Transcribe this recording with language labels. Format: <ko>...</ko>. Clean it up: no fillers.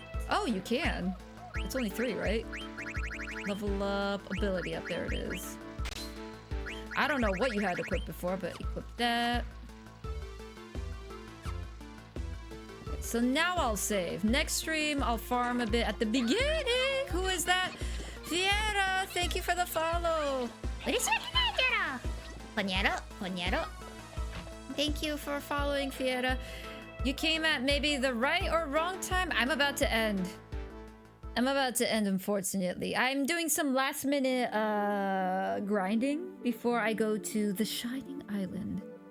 <en>Oh, you can. It's only 3, right? Level up, ability up. There it is. I don't know what you had equipped before, but equip that. So now I'll save. Next stream, I'll farm a bit at the beginning. Who is that? Fiera, thank you for the follow.</en> <ja>嬉しいわけないだろこにゃろこにゃろ</ja> <en>Thank you for following, Fiera. You came at maybe the right or wrong time. I'm about to end. Unfortunately. I'm doing some last minute grinding before I go to the Shining Island.</en>